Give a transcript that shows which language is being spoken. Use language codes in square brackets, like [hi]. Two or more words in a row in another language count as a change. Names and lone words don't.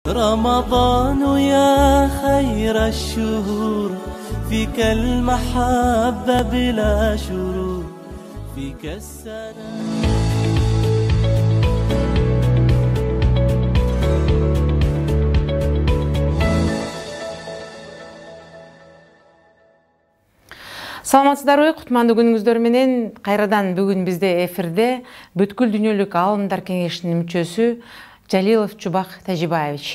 [ar] رمضان يا خير الشهور فيك المحبة بلا شرور فيك السلام. [ky] Саламатсыздарбы, кутмандуу күнүңүздөр менен кайрадан бүгүн бизде эфирде Бүткүл дүйнөлүк аалымдар кеңешинин мүчөсү Жалилов Чубак Тажибаевич.